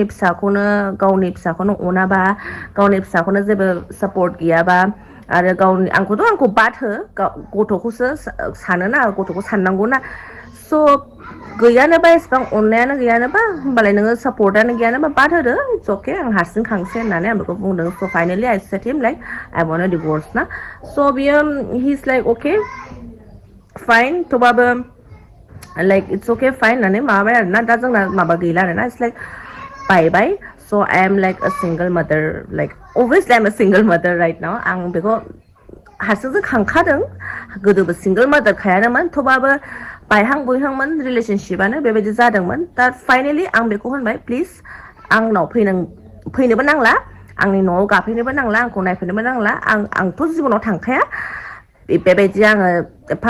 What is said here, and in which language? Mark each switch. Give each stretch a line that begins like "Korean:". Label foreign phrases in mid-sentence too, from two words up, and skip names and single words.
Bodo: फिसाखौनो अनाबा गावनि फिसाखौनो जेबो सापर्ट गैयाबा आरो आंखौ बाद हो गथ'खौसो सानोना गथ'खौ साननांगौना स' गैयानोबा एसेबां अननायानो गैयानोबा होमबालाय नोङो सापर्टआनो गैयानोबा बाद होदो
English: it's okay
Bodo: आं हारसिं खांसै होननानै आं बेखौ बुंदों स'
English: finally I said him like I want a divorce
Bodo: ना स' बियो
English: he is like okay fine
Bodo: थेवबाबो
English: like it's okay fine
Bodo: होननानै माबाबाय आरोना दा जोंना माबा गैला आरोना
English: it's like bye
Bodo: स'
English: I am like a single mother like actually I am a single mother right now
Bodo: आं बेखौ हारसिंसो खांखादों गोदोबो सिंगल मादारखायानोमोन थेवबाबो बायहां बुयहांमोन रिलेशनशिपानो बेबायदि जादोंमोन दा फाइनेलि आं बेखौ होनबाय प्लिज आंनाव फैनोबो नांला आंनि न'आव गाफैनोबो नांला आंखौ नायफैनोबो नांला आंथ' जिबनाव थांखाया बेबायदि आङो एफा